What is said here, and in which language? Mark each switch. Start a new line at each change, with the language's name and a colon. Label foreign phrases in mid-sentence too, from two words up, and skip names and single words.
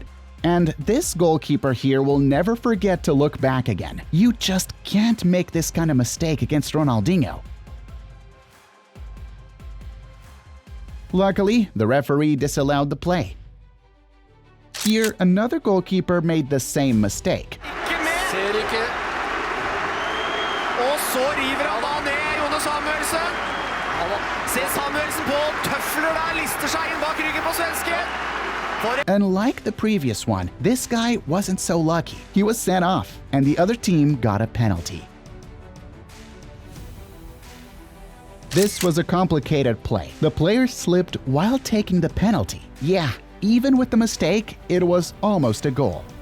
English: And this goalkeeper here will never forget to look back again. You just can't make this kind of mistake against Ronaldinho. Luckily, the referee disallowed the play. Here, another goalkeeper made the same mistake.
Norwegian: Og så river han da ned Jone Samuelsen. Se Samuelsen på, tøfler der, lister seg inn bak ryggen på svensken.
English: And like the previous one, this guy wasn't so lucky. He was sent off, and the other team got a penalty. This was a complicated play. The player slipped while taking the penalty. Yeah, even with the mistake, it was almost a goal.